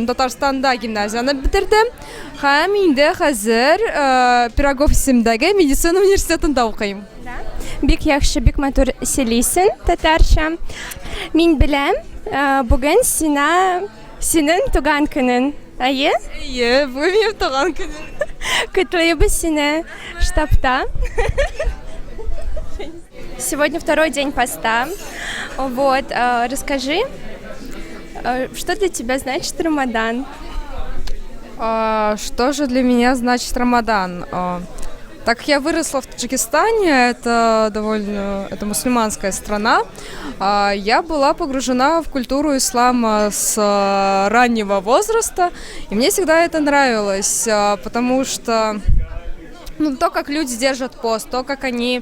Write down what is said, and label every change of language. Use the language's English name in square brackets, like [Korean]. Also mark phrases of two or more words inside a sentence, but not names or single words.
[Tatar] Татарстанда гимназияны бетердем һәм инде хәзер Пирогов исемендәге медицина университетында укыйм. Бик яхшы, бик матур сөйлисең татарча. Мин беләм, бүген синең туган көнең. Әйе? Әйе, бүген минем туган көнем. Котлыйбыз сине штабта. [Russian] Сегодня второй день поста. Вот, расскажи, что для тебя значит Рамадан? Что же для меня значит Рамадан? Так как я выросла в Таджикистане, это мусульманская страна, я была погружена в культуру ислама с раннего возраста, и мне всегда это нравилось, потому что то, как люди держат пост, то, как они...